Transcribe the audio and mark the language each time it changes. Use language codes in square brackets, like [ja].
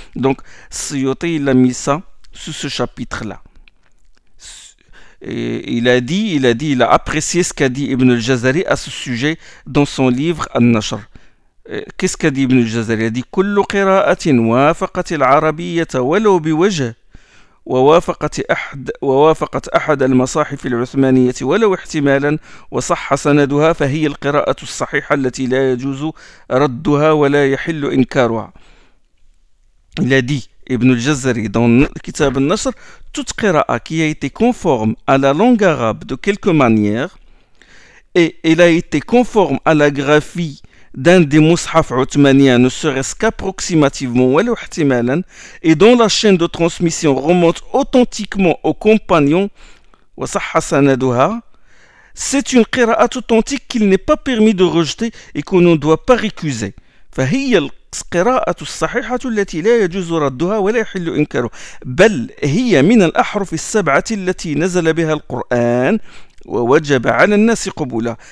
[fr] Donc, Suyuti, il a mis ça sous ce chapitre-là. Et il a apprécié ce qu'a dit Ibn al-Jazari à ce sujet dans son livre An-Nashr. Qu'est-ce qu'a dit Ibn al-Jazari? Il a dit [ar] كل قراءة وافقت العربية ولو بوجه ووافقت أحد المصاحف العثمانية ولو احتمالا وصح سندها فهي القراءة الصحيحة التي لا يجوز ردها ولا يحل إنكارها. [fr] Il a dit Ibn al-Jazari dans le Kitab al-Nashr, toute qira'a qui a été conforme à la langue arabe de quelque manière et elle a été conforme à la graphie d'un des mushaf othmaniens, ne serait-ce qu'approximativement ou al-ihtimalan, et dont la chaîne de transmission remonte authentiquement aux compagnons [ar] wa sahha sanaduha, [fr] c'est une qira'a authentique qu'il n'est pas permis de rejeter et qu'on ne doit pas récuser. [ar] Fahiyal قراءة الصحيحة التي لا يجوز ردها ولا يحل إنكارها بل هي من الأحرف السبعة التي نزل بها القرآن ووجب على الناس قبولها.